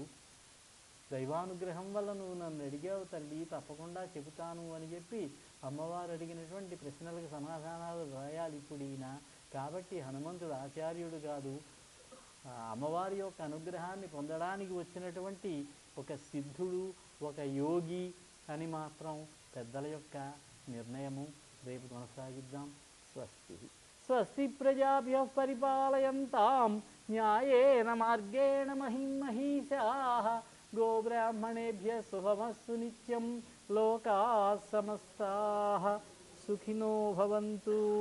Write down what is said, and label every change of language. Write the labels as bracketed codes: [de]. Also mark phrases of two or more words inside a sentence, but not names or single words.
[te] దైవానుగ్రహం వల్ల నువ్వు నన్ను అడిగావు తల్లి, తప్పకుండా చెబుతాను అని చెప్పి అమ్మవారు అడిగినటువంటి ప్రశ్నలకు సమాధానాలు రాయాలి ఇప్పుడు ఈయన. కాబట్టి హనుమంతుడు ఆచార్యుడు కాదు, అమ్మవారి యొక్క అనుగ్రహాన్ని పొందడానికి వచ్చినటువంటి ఒక సిద్ధుడు, ఒక యోగి అని మాత్రం పెద్దల యొక్క నిర్ణయము. రేపు కొనసాగిద్దాం. స్వస్తి. [sa] స్వస్తి ప్రజాభ్యః పరిపాలయంతాం న్యాయేన మార్గేణ మహిమహీషాః. గోబ్రాహ్మణేభ్యः శుభమస్తు నిత్యం. లోకాః సమస్తాః సుఖినో భవంతు.